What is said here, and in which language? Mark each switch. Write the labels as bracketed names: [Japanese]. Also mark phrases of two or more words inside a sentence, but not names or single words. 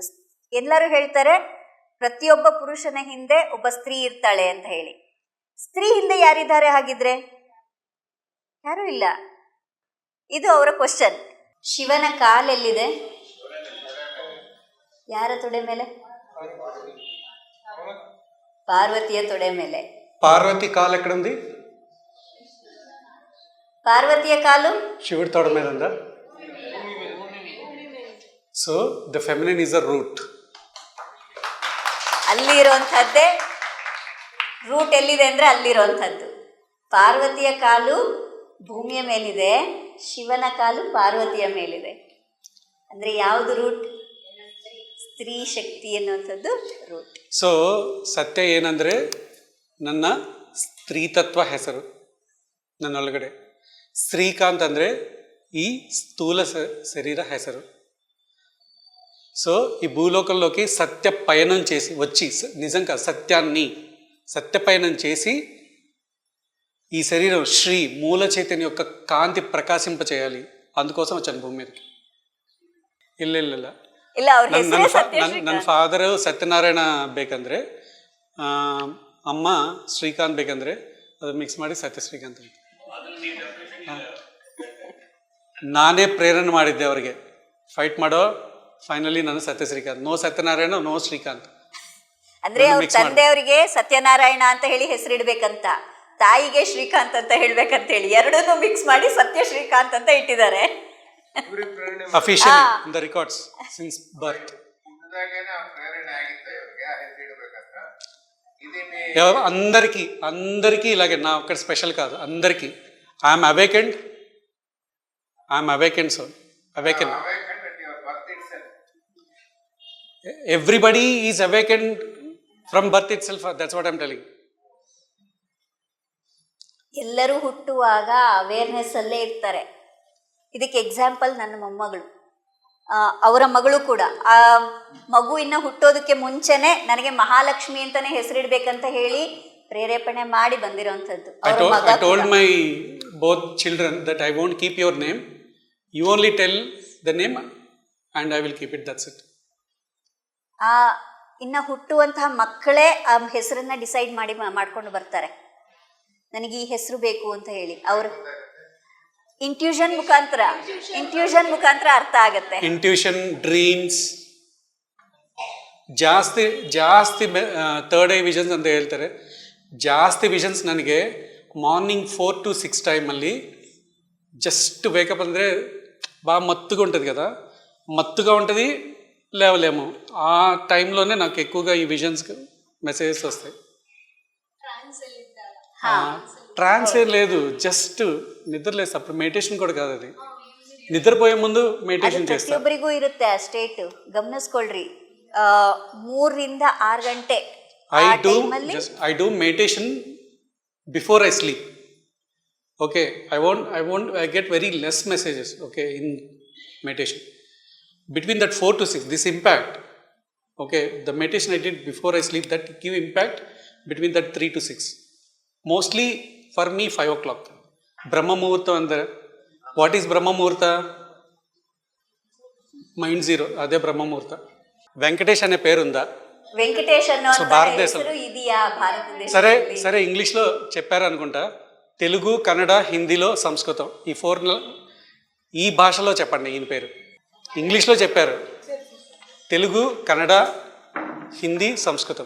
[Kannada] ಎಲ್ಲರೂ ಹೇಳ್ತಾರೆ ಪ್ರತಿಯೊಬ್ಬ ಪುರುಷನ ಹಿಂದೆ ಒಬ್ಬ ಸ್ತ್ರೀ ಇರ್ತಾಳೆ ಅಂತ ಹೇಳಿ. ಸ್ತ್ರೀ ಹಿಂದೆ ಯಾರಿದ್ದಾರೆ ಹಾಗಿದ್ರೆ? ಯಾರೂ ಇಲ್ಲ. ಇದು ಅವರ ಕ್ವಶನ್. ಶಿವನ ಕಾಲೆಲ್ಲಿದೆ? ಯಾರ ತೊಡೆ ಮೇಲೆ? ಪಾರ್ವತಿಯ ತೊಡೆ ಮೇಲೆ. [Telugu] పార్వతి కాలు ఎక్కడ ఉంది? పార్వతీయ కాలు శివుడి తొడ మీద ఉందా? సో [English] the feminine is a root. [Kannada] ಅಲ್ಲಿ ಇರುವಂಥದ್ದೇ ರೂಟ್. ಎಲ್ಲಿದೆ ಅಂದ್ರೆ ಅಲ್ಲಿರುವಂಥದ್ದು. ಪಾರ್ವತಿಯ ಕಾಲು ಭೂಮಿಯ ಮೇಲಿದೆ, ಶಿವನ ಕಾಲು ಪಾರ್ವತಿಯ ಮೇಲಿದೆ. ಅಂದ್ರೆ ಯಾವುದು ರೂಟ್? ಸ್ತ್ರೀ ಶಕ್ತಿ ಅನ್ನುವಂಥದ್ದು ರೂಟ್. ಸೊ ಸತ್ಯ ಏನಂದ್ರೆ ನನ್ನ ಸ್ತ್ರೀತತ್ವ ಹೆಸರು ನನ್ನೊಳಗಡೆ. ಶ್ರೀಕಾಂತ್ ಅಂದರೆ [Telugu] ఈ స్థూల శరీర [Kannada] ಹೆಸರು. [Telugu] సో ఈ భూలోకంలోకి సత్య పయనం చేసి వచ్చి, నిజంగా సత్యాన్ని సత్యపయనం చేసి ఈ శరీరం శ్రీ మూల చైతన్య యొక్క కాంతి ప్రకాశింపచేయాలి. అందుకోసం వచ్చాను భూమి మీదకి. [Kannada] ಇಲ್ಲ ನನ್ನ ಫಾದರು ಸತ್ಯನಾರಾಯಣ ಬೇಕಂದ್ರೆ, ಅಮ್ಮ ಶ್ರೀಕಾಂತ್ ಬೇಕಂದ್ರೆ ಅದು ಮಿಕ್ಸ್ ಮಾಡಿ ಸತ್ಯ ಶ್ರೀಕಾಂತ್ ಅಂತ. ನಾನೇ ಪ್ರೇರಣೆ ಮಾಡಿದ್ದೆ ಅವರಿಗೆ ಫೈಟ್ ಮಾಡೋ. ಫೈನಲಿ ನಾನು ಸತ್ಯ ಶ್ರೀಕಾಂತ್. ನೋ ಸತ್ಯನಾರಾಯಣ, ನೋ ಶ್ರೀಕಾಂತ್. ಅಂದ್ರೆ ಅವ್ರ ತಂದೆಯವರಿಗೆ ಸತ್ಯನಾರಾಯಣ ಅಂತ ಹೇಳಿ ಹೆಸರಿಡ್ಬೇಕಂತ, ತಾಯಿಗೆ ಶ್ರೀಕಾಂತ್ ಅಂತ ಹೇಳ್ಬೇಕಂತ ಹೇಳಿ ಎರಡನ್ನೂ ಮಿಕ್ಸ್ ಮಾಡಿ ಸತ್ಯ ಶ್ರೀಕಾಂತ್ ಅಂತ ಇಟ್ಟಿದ್ದಾರೆ. [English] officially in the records since birth. [Telugu] అందరికీ ఇలాగే, నా ఒక్కటి స్పెషల్ కాదు, అందరికీ. [English] I'm awakened soul. Everybody is awakened from birth itself, that's what I am telling. [Kannada] ಎಲ್ಲರೂ ಹುಟ್ಟುವಾಗ ಅವೇರ್ನೆಸ್ ಅಲ್ಲೇ ಇರ್ತಾರೆ. ಇದಕ್ಕೆ ಎಕ್ಸಾಂಪಲ್ ನನ್ನ ಮೊಮ್ಮಗಳು, ಅವರ ಮಗಳು ಕೂಡ ಆ ಮಗು ಇನ್ನು ಹುಟ್ಟೋದಕ್ಕೆ ಮುಂಚೆನೆ ನನಗೆ ಮಹಾಲಕ್ಷ್ಮಿ ಅಂತಾನೆ ಹೆಸರಿಡ್ಬೇಕಂತ ಹೇಳಿ ಪ್ರೇರೇಪಣೆ ಮಾಡಿ ಬಂದಿರೋಂಥದ್ದು. [English] I told my both children that I won't keep your name. You only tell the name and I will keep it. That's it. [Kannada] ಇನ್ನು ಹುಟ್ಟುವಂತಹ ಮಕ್ಕಳೇ ಆ ಹೆಸರನ್ನ ಡಿಸೈಡ್ ಮಾಡ್ಕೊಂಡು ಬರ್ತಾರೆ, ನನಗೆ ಈ ಹೆಸರು ಬೇಕು ಅಂತ ಹೇಳಿ. ಅವರು ಇಂಟ್ಯೂಷನ್ ಮುಖಾಂತರ ಅರ್ಥ ಆಗತ್ತೆ. ಇಂಟ್ಯೂಷನ್, ಡ್ರೀಮ್ಸ್, ಜಾಸ್ತಿ [English] third eye visions [Kannada] ಅಂತ ಹೇಳ್ತಾರೆ. ಜಾಸ್ತಿ ವಿಷನ್ಸ್ ನನಗೆ ಮಾರ್ನಿಂಗ್ 4 to 6 ಟೈಮಲ್ಲಿ [English] just wakeup [Kannada] ಅಂದರೆ [Telugu] మత్తుగా ఉంటుంది కదా, మత్తుగా ఉంటుంది, లేవలేము. ఆ టైంలోనే నాకు ఎక్కువగా ఈ విజన్స్ మెసేజెస్ వస్తాయి. ట్రాన్స్ ఏం లేదు, జస్ట్ నిద్రలేదు. అప్పుడు మెడిటేషన్ కూడా కాదు, అది నిద్రపోయే ముందు మెడిటేషన్ చేస్తాను. [Kannada] ಪ್ರತಿಯೊಬ್ಬರಿಗೂ ಇರುತ್ತೆ ಆ ಸ್ಟೇಟ್, ಗಮನಿಸ್ಕೊಳ್ರಿ. 3 ರಿಂದ 6 ಗಂಟೆ [English] I do meditation before I sleep. Okay, I get very less messages, okay, in meditation. Between that 4 to 6, this impact, okay, the meditation I did before I sleep, that give impact between that 3 to 6. Mostly for me 5 o'clock. Brahma Muhurta andre, what is Brahma Muhurta? Mind zero, ade Brahma Muhurta. [Telugu] Venkatesh ane peru unda? వెంకటేష్ అన్న భారతదేశంలో ఇదియా భారతదేశం. సరే ఇంగ్లీష్లో చెప్పారు అనుకుంటా. తెలుగు, కన్నడ, హిందీలో, సంస్కృతం, ఈ 4 ఈ భాషలో చెప్పండి ఈయన పేరు. ಇಂಗ್ಲೀಷ್లో చెప్పారు, తెలుగు, [Kannada] ಕನ್ನಡ, ಹಿಂದಿ, ಸಂಸ್ಕೃತ.